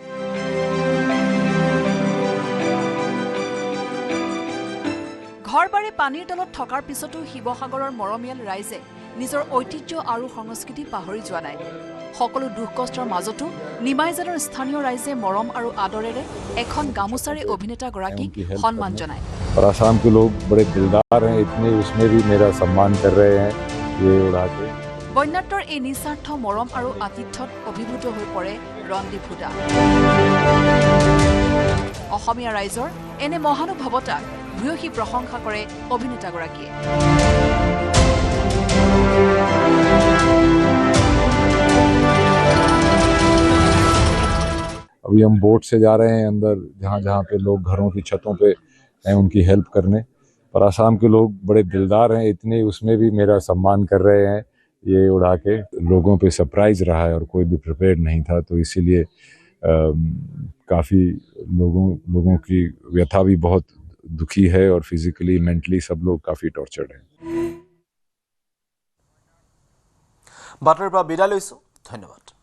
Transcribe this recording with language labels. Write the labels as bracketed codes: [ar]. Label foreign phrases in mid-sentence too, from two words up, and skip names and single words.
[as] ঘৰ-বাৰী পানীৰ তলত থকাৰ পিছতো শিৱসাগৰৰ মৰমীয়াল ৰাইজে নিজৰ ঐতিহ্য আৰু সংস্কৃতি পাহৰি যোৱা নাই। সকলো দুখ কষ্টৰ মাজতো নিমাইজানৰ স্থানীয় ৰাইজে মৰম আৰু আদৰেৰে এখন গামোচাৰে অভিনেতাগৰাকীক সন্মান জনায়। [hi] और आसाम के लोग बड़े दिलदार हैं, इतने उसमें भी मेरा सम्मान कर रहे हैं ये उड़ा के। [as] বন্যাৰ্তৰ এই নিস্বাৰ্থ মৰম আৰু আতিথ্যত অভিভূত হৈ পৰে ৰণদীপ হুডা। অসমীয়া ৰাইজৰ এনে মহানুভৱতাক ভূয়সী প্ৰশংসা কৰে অভিনেতাগৰাকীয়ে। [hi] अभी हम बोट से जा रहे हैं अंदर, जहाँ पे लोग घरों की छतों पे हैं उनकी हेल्प करने। पर आसाम के लोग बड़े दिलदार हैं, इतने उसमें भी मेरा सम्मान कर रहे हैं ये उड़ा के। लोगों पे सरप्राइज रहा है और कोई भी प्रिपेयर्ड नहीं था, तो इसीलिए काफ़ी लोगों की व्यथा भी बहुत दुखी है और [en] physically mentally [hi] सब लोग काफ़ी टॉर्चर्ड हैं। [as] বাতৰিৰ পৰা বিদায় লৈছোঁ, ধন্যবাদ।